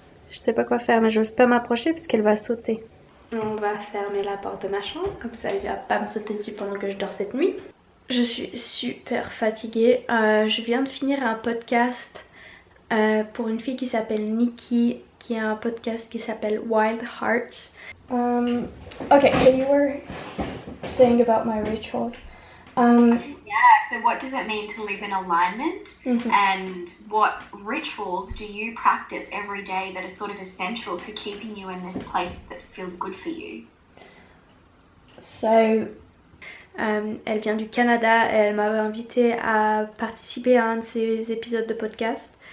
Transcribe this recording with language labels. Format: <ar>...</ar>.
<fr>Je sais pas quoi faire, mais j'ose pas m'approcher parce qu'elle va sauter. On va fermer la porte de ma chambre, comme ça elle va pas me sauter dessus pendant que je dors cette nuit. Je suis super fatiguée. Je viens de finir un podcast pour une fille qui s'appelle Nikki, qui a un podcast qui s'appelle Wild Hearts.</fr> <en>Okay, so you were saying about my rituals. Yeah, so what does it mean to live in alignment? And what rituals do you practice every day that are sort of essential to keeping you in this place that feels good for you?</en> <fr>So, elle vient du Canada et elle m'avait invitée à participer à un de ses épisodes de podcast.</fr>